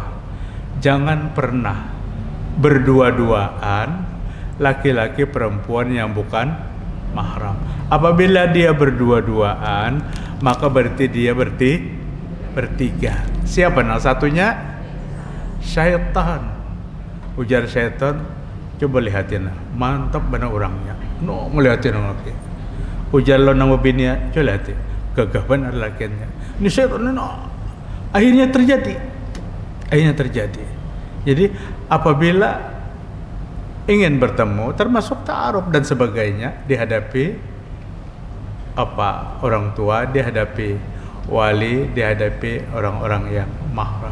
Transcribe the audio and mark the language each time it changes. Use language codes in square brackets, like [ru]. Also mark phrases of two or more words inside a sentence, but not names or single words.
[id] Jangan pernah berdua-duaan laki-laki perempuan yang bukan mahram. Apabila dia berdua-duaan, maka berarti dia bertiga. Siapa nah satunya? Syaitan. [bjn] Ujar syaitan, coba lihatin, mantap benar orangnya. No, melihatin lagi. Ujar lo nama bininya, coba lihatin, gagah benar lakinya. [id] Ini syaitan, no. Akhirnya terjadi. Jadi apabila ingin bertemu, termasuk ta'aruf dan sebagainya, dihadapi orang tua, dihadapi wali, dihadapi orang-orang yang mahram.